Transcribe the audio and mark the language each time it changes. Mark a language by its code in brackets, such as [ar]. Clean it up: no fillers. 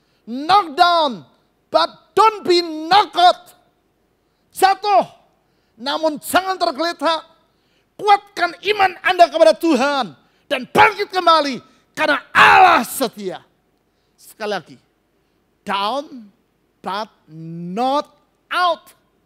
[en] Knock down, but don't be knocked out. [id] Jatuh, namun jangan tergeletak. Kuatkan iman Anda kepada Tuhan dan bangkit kembali karena Allah setia. Sekali lagi, [en] down but not out.